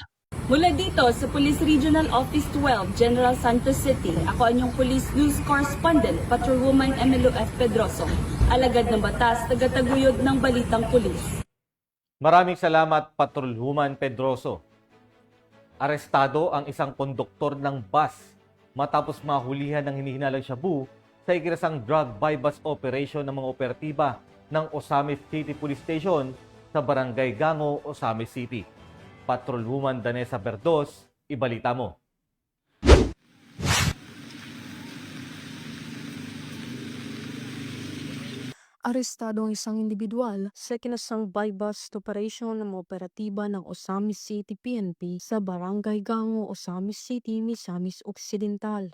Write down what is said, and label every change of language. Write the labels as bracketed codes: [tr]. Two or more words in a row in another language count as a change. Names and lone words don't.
[tl] Mula dito sa Police Regional Office 12, General Santos City, ako ang inyong Police News Correspondent, Patrolwoman Emilio F. Pedroso, alagad ng batas, tagataguyod ng Balitang Pulis. Maraming salamat, Patrolwoman Pedroso. Arestado ang isang konduktor ng bus matapos mahulihan ng hinihinalang shabu sa ikinasang [en] drug buy-bus operation [tl] ng mga operatiba ng Osamis City Police Station sa Barangay Gango, Osamis City. Patrolwoman Danessa Berdos, ibalita mo. Arestado ang isang individual sa kinasang [en] buy-bust operation [tl] ng mga operatiba ng Osamis City PNP sa Barangay Gango, Osamis City, Misamis Occidental.